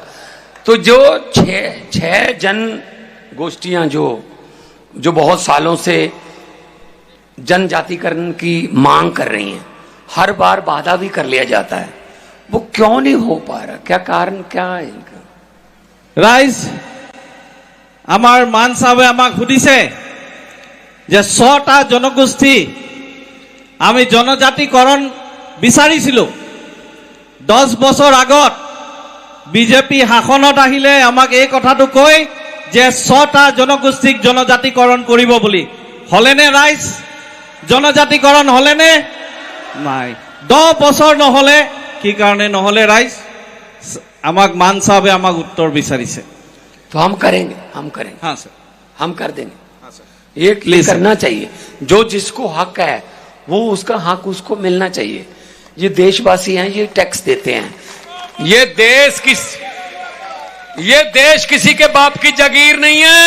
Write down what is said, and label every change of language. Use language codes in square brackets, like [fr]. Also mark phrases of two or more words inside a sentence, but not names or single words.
[hi] तो जो छह जन गोष्ठियां जो बहुत सालों से जनजातिकरण की मांग कर रही हैं, हर बार वादा भी कर लिया जाता है, वो क्यों नहीं हो पा रहा? क्या कारण क्या है इनका? [as] ৰাইজ, আমাৰ মান চাহাবে আমাক সুধিছে যে 6টা জনগোষ্ঠী আমি জনজাতিকৰণ বিচাৰিছিলো। 10 বছৰ আগত বিজেপি শাসনত আহিলে আমাক এই কথাটো কয় যে 6টা জনগোষ্ঠীক জনজাতিকৰণ কৰিব বুলি। হলেনে ৰাইজ? জনজাতিকৰণ হলেনে? নাই। 10 বছৰ নহলে কি কাৰণে নহলে ৰাইজ? আমাক মান সাহেবে আমাক উত্তৰ বিচাৰিছে। [hi] तो हम करेंगे, हम करेंगे, हाँ सर, हम कर देंगे। ये करना चाहिए। जो जिसको हक है वो उसका हक उसको मिलना चाहिए। ये देशवासी हैं, ये टैक्स देते हैं। ये देश किसी के बाप की जागीर नहीं है।